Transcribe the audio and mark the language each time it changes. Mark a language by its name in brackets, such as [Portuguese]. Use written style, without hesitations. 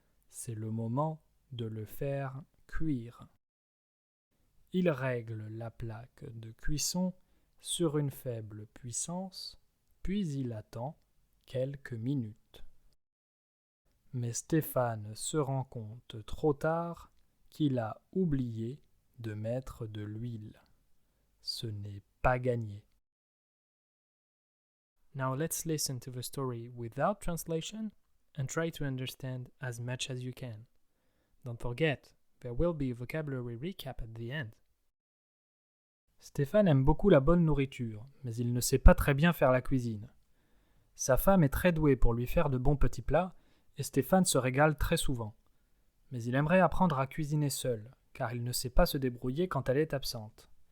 [French] C'est le moment de le faire cuire. Il règle la plaque de cuisson sur une faible puissance, puis il attend quelques minutes. Mais Stéphane se rend compte trop tard qu'il a oublié de mettre de l'huile. Ce n'est pas gagné. [English] Now let's listen to the story without translation and try to understand as much as you can. Don't forget, there will be a vocabulary recap at the end. [French] Stéphane aime beaucoup la bonne nourriture, mais il ne sait pas très bien faire la cuisine. Sa femme est très douée pour lui faire de bons petits plats, et Stéphane se régale très souvent. Mais il aimerait apprendre à cuisiner seul, car il ne sait pas se débrouiller quand elle est absente.